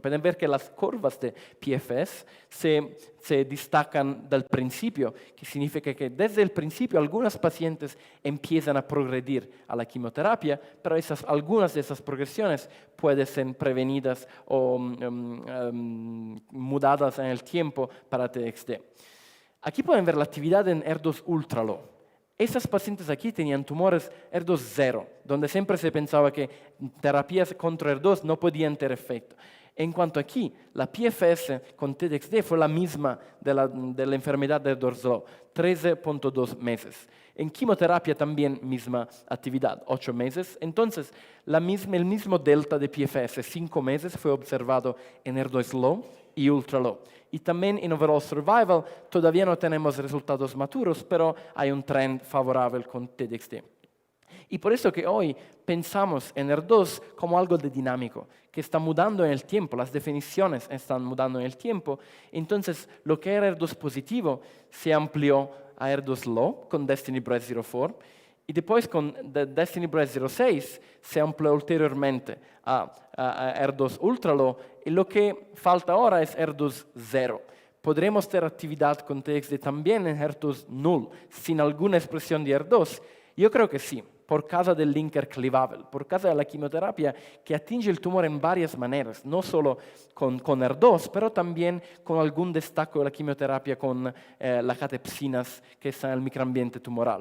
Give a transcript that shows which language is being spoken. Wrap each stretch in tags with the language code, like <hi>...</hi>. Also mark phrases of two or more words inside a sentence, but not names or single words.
<es>Pueden ver que las curvas de PFS se destacan del principio, que significa que desde el principio algunos pacientes empiezan a progredir a la quimioterapia, pero algunas de esas progresiones pueden ser prevenidas o mudadas en el tiempo para TXT. Aquí pueden ver la actividad en HER2</es> <en>ultra low.</en> <es>Esas pacientes aquí tenían tumores HER2 0, donde siempre se pensaba que terapias contra HER2 no podían tener efecto. En cuanto aquí, la PFS con TDXD fue la misma de la enfermedad de HER2 low, 13.2 meses. En quimioterapia también misma actividad, 8 meses. Entonces, el mismo delta de PFS, 5 meses, fue observado en HER2 low y ultra low. Y también en</es> <en>overall survival</en> <es>todavía no tenemos resultados maturos, pero hay un trend favorable con TDXD. Y por eso que hoy pensamos en HER2 como algo de dinámico, que está mudando en el tiempo, las definiciones están mudando en el tiempo. Entonces, lo que era HER2 positivo se amplió a HER2 low con Destiny Breast 04, y después con Destiny Breast 06 se amplió ulteriormente a HER2</es> <en>ultra low,</en> <es>y lo que falta ahora es HER2 0. ¿Podremos tener actividad con TXD también en HER2 null, sin alguna expresión de HER2? Yo creo que sí, por causa del</es> <en>linker cleavable,</en> <es>por causa de la quimioterapia que atinge el tumor en varias maneras, no solo con HER2, pero también con algún destaco de la quimioterapia con las catepsinas que están en el microambiente tumoral.</es>